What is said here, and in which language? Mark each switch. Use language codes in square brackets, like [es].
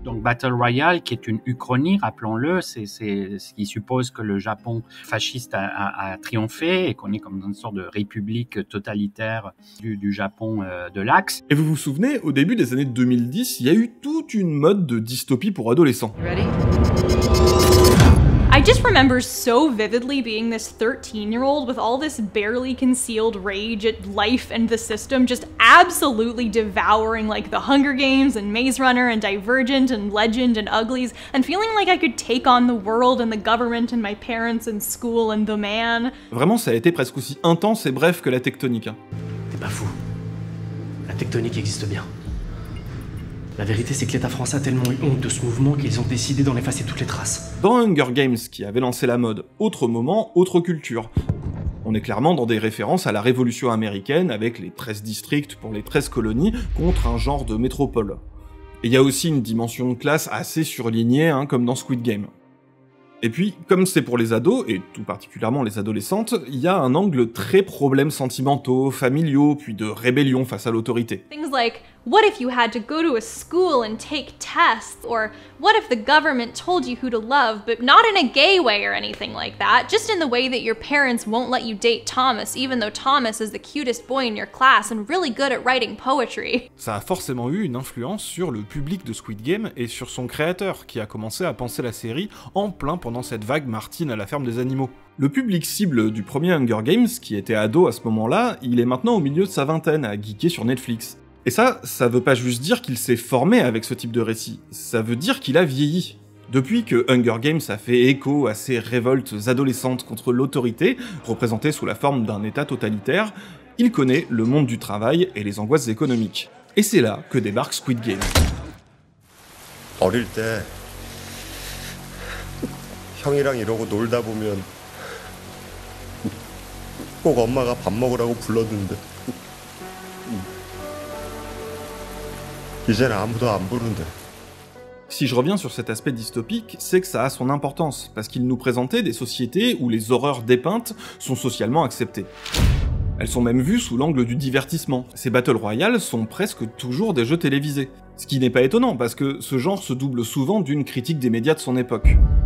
[fr] Donc Battle Royale, qui est une uchronie, rappelons-le, c'est ce qui suppose que le Japon fasciste a triomphé et qu'on est comme dans une sorte de république totalitaire du Japon de l'Axe. Et vous vous souvenez, au début des années 2010, il y a eu toute une mode de dystopie pour adolescents. [en] Ready? I just remember so vividly being this 13-year-old with all this barely concealed rage at life and the system, just absolutely devouring like The Hunger Games and Maze Runner and Divergent and Legend and Uglies, and feeling like I could take on the world and the government and my parents and school and the man. [fr] Vraiment, ça a été presque aussi intense et bref que la tectonique. T'es pas fou. La tectonique existe bien. La vérité, c'est que l'État français a tellement eu honte de ce mouvement qu'ils ont décidé d'en effacer toutes les traces. Dans Hunger Games, qui avait lancé la mode, autre moment, autre culture. On est clairement dans des références à la Révolution américaine, avec les 13 districts pour les 13 colonies, contre un genre de métropole. Et il y a aussi une dimension de classe assez surlignée, comme dans Squid Game. Et puis, comme c'est pour les ados, et tout particulièrement les adolescentes, il y a un angle très problèmes sentimentaux, familiaux, puis de rébellion face à l'autorité. [en] Things like what if you had to go to a school and take tests? Or what if the government told you who to love, but not in a gay way or anything like that, just in the way that your parents won't let you date Thomas, even though Thomas is the cutest boy in your class and really good at writing poetry. [fr] Ça a forcément eu une influence sur le public de Squid Game et sur son créateur, qui a commencé à penser la série en plein pendant cette vague Martine à la ferme des animaux. Le public cible du premier Hunger Games, qui était ado à ce moment-là, il est maintenant au milieu de sa vingtaine à geeker sur Netflix. Et ça veut pas juste dire qu'il s'est formé avec ce type de récit, ça veut dire qu'il a vieilli. Depuis que Hunger Games a fait écho à ces révoltes adolescentes contre l'autorité, représentées sous la forme d'un état totalitaire, il connaît le monde du travail et les angoisses économiques. Et c'est là que débarque Squid Game. [ko] 어릴 때 형이랑 이러고 놀다 보면 꼭 엄마가 밥 먹으라고 불렀는데 이제는 아무도 안 부른대. [fr] Si je reviens sur cet aspect dystopique, c'est que ça a son importance, parce qu'il nous présentait des sociétés où les horreurs dépeintes sont socialement acceptées. Elles sont même vues sous l'angle du divertissement. Ces Battle Royale sont presque toujours des jeux télévisés. Ce qui n'est pas étonnant, parce que ce genre se double souvent d'une critique des médias de son époque.